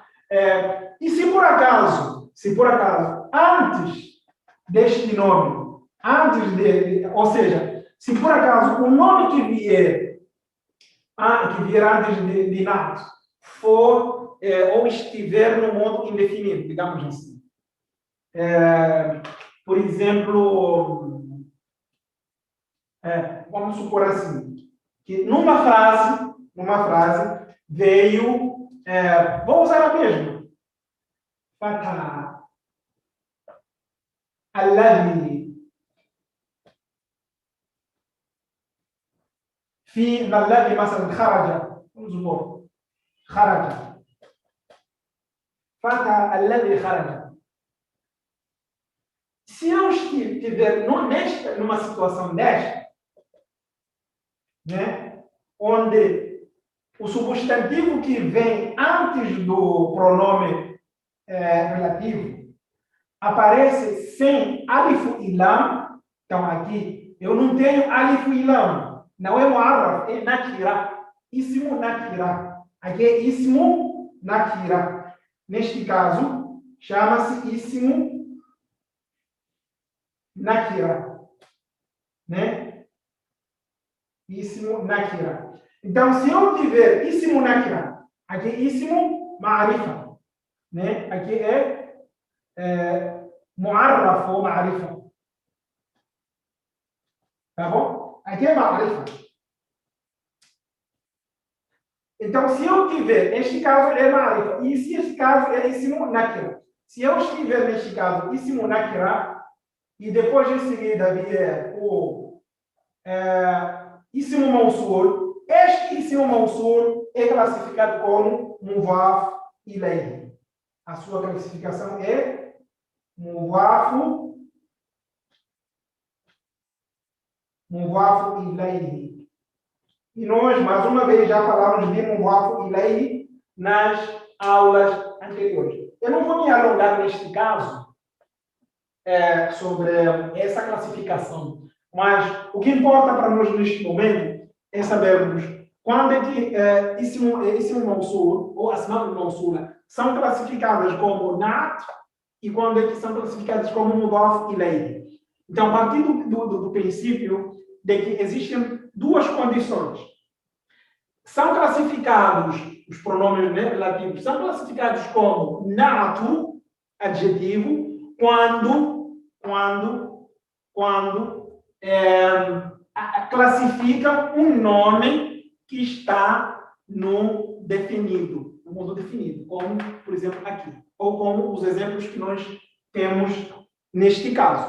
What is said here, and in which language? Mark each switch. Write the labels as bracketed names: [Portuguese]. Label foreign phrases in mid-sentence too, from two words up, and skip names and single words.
[Portuguese] E se por acaso, antes deste nome, ou seja, se por acaso o nome que vier antes de nato for ou estiver no modo indefinido, digamos assim. Por exemplo, vamos supor assim, que numa frase veio, vou usar a mesma. [Arabic] فتى الذي في الذي مثلا خرج انظر خرج فتى الذي خرج. [Portuguese] Se eu estiver numa situação desta, né, onde o substantivo que vem antes do pronome relativo aparece sem alif e lam, então aqui eu não tenho alif e lam. Não é mu'arraf, é nakira. [Arabic] اسم نكرة. [Portuguese] Aqui é [Arabic] اسم نكرة. [Portuguese] Neste caso, chama-se [Arabic] اسم نكرة. Né? اسم نكرة. [Portuguese] Então, se eu tiver [Arabic] اسم نكرة, [Portuguese] aqui é [Arabic] اسم معرفة. [Portuguese] Né? Aqui é mu'arraf ou ma'arifa. Tá bom? Aqui é ma'arifa. Então, se eu tiver, neste caso é ma'arifa, e se este caso é [Arabic] اسم نكرة. [Portuguese] Se eu estiver neste caso [Arabic] اسم نكرة, [Portuguese] e depois em seguida vier o [Arabic] اسم موصول, [Portuguese] este [Arabic] اسم موصول [Portuguese] é classificado como [Arabic] مضاف إليه. [Portuguese] A sua classificação é [Arabic] مضاف إليه. [Portuguese] E nós, mais uma vez, já falamos de [Arabic] مضاف إليه [Portuguese] nas aulas anteriores. Eu não vou me alongar neste caso sobre essa classificação, mas o que importa para nós neste momento é sabermos quando é que [Arabic] اسم موصول [Portuguese] ou [Arabic] أسماء موصولة [Portuguese] são classificadas como na'at e quando é que são classificadas como [Arabic] مضاف إليه. [Portuguese] Então, a partir do princípio de que existem duas condições. São classificados, os pronomes relativos, são classificados como na'atu, adjetivo, quando classificam um nome que está no definido, no modo definido, como, por exemplo, aqui, ou como os exemplos que nós temos neste caso.